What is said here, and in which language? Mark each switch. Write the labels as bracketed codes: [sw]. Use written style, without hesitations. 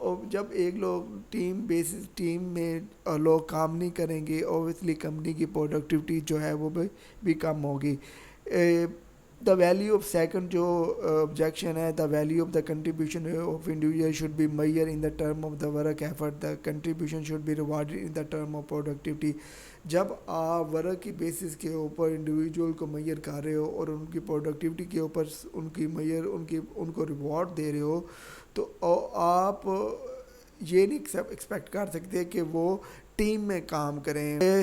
[ur] جب ایک ٹیم میں لوگ کام نہیں کریں گے, اوبویسلی کمپنی کی پروڈکٹیوٹی جو ہے وہ بھی کم ہوگی. [en] the value of second [ur] جو آبجیکشن ہے, [en] The value of the contribution of individual should be measured in the term of the work effort, the contribution should be rewarded in the term of productivity. [ur] جب آپ work کی basis کے اوپر individual کو mayor کر رہے ہو اور ان کی پروڈکٹیوٹی کے اوپر ان کو ریوارڈ دے رہے ہو, تو آپ یہ نہیں ایکسپیکٹ کر سکتے کہ وہ ٹیم میں کام کریں.